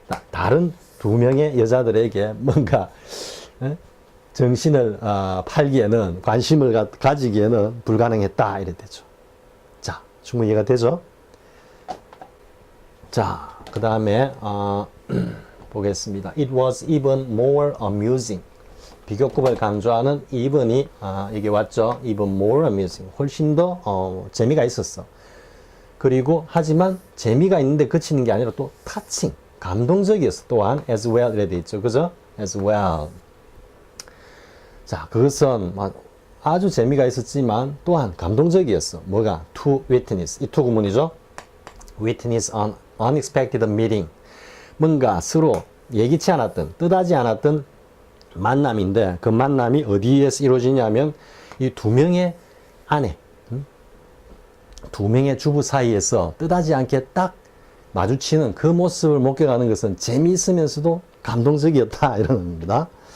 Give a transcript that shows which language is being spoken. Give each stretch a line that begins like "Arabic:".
Korean: 다른 두 명의 여자들에게 뭔가 정신을 팔기에는 관심을 가지기에는 불가능했다. 이래 되죠. 자, 충분히 이해가 되죠? 자, 그 다음에 보겠습니다.
English: It was even more amusing.
Korean: 비교급을 강조하는 even이 이게 왔죠.
English: even more amusing.
Korean: 훨씬 더 재미가 있었어. 그리고 하지만 재미가 있는데 그치는 게 아니라 또 touching, 감동적이었어. 또한 as well 이래 돼 있죠.
English: 그죠? as well.
Korean: 자, 그것은 아주 재미가 있었지만 또한 감동적이었어. 뭐가?
English: to witness.
Korean: 이 to 구문이죠.
English: witness an unexpected meeting.
Korean: 뭔가 서로 예기치 않았던, 뜻하지 않았던 만남인데 그 만남이 어디에서 이루어지냐면 이 두 명의 아내, 두 명의 주부 사이에서 뜻하지 않게 딱 마주치는 그 모습을 목격하는 것은 재미있으면서도 감동적이었다 이런 겁니다.